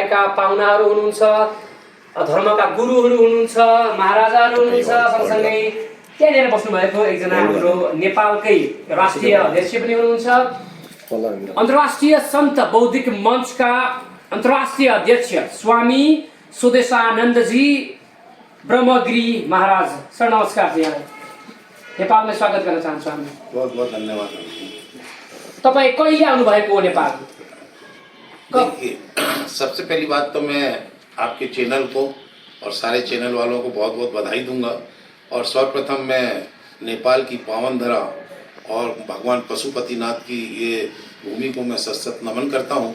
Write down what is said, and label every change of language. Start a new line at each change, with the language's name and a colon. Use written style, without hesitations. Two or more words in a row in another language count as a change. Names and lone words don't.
Nepali: भएका पाहुनाहरू हुनुहुन्छ, धर्मका गुरुहरू हुनुहुन्छ, महाराजाहरू हुनुहुन्छ, सँगसँगै त्यहाँनिर बस्नुभएको एकजना हाम्रो नेपालकै राष्ट्रिय अध्यक्ष पनि हुनुहुन्छ, अन्तर्राष्ट्रिय सन्त बौद्धिक मञ्चका अन्तर्राष्ट्रिय अध्यक्ष स्वामी स्वदेशानन्दजी ब्रह्मगिरी महाराज। सर नमस्कार जी, यहाँलाई नेपालमा स्वागत गर्न चाहन्छु हामी।
Hindi: बहुत बहुत धन्यवाद।
Nepali: तपाईँ कहिले आउनुभएको हो नेपाल?
Hindi: देखिए, सबसे पहली बात तो मैं आपके चैनल को और सारे चैनल वालों को बहुत बहुत बधाई दूंगा। और सर्वप्रथम मैं नेपाल की पावन धरा और भगवान पशुपतिनाथ की ये भूमि को मैं सशक्त नमन करता हूँ।